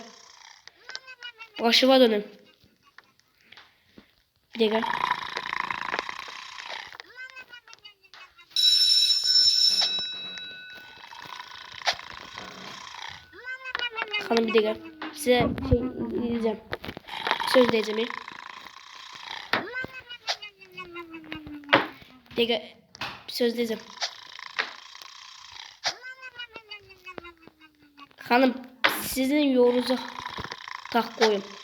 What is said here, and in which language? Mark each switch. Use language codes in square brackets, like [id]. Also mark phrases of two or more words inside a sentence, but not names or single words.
[az] Başıma dönüm. Bir dəqiqə. Hanım bir dəqiqə. [tr] Sizə şey diyeceğim. Söz diyeceğim. [az] Bir dəqiqə. [tr] Söz diyeceğim. Hanım sizin yolunuza tak koyun.